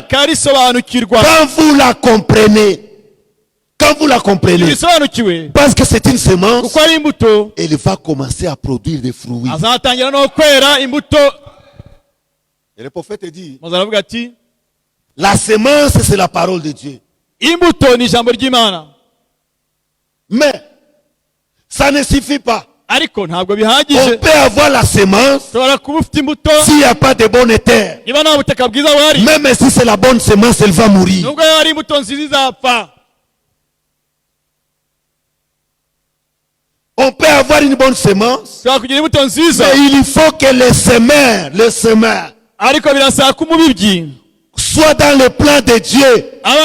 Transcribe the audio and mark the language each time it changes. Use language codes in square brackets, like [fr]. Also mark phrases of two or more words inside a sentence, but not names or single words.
[fr] Quand vous la comprenez, parce que c'est une semence, elle va commencer à produire des fruits. Et le prophète dit, la semence c'est la parole de Dieu. [rw] imbuto ni ijambo ry'Imana. [fr] Mais ça ne suffit pas. [rw] Ariko ntabwo bihagije. [fr] On peut avoir la semence s'il n'y a pas de bonne terre. Même si c'est la bonne semence, elle va mourir. On peut avoir une bonne semence, mais il faut que les semeurs soient dans le plan de Dieu.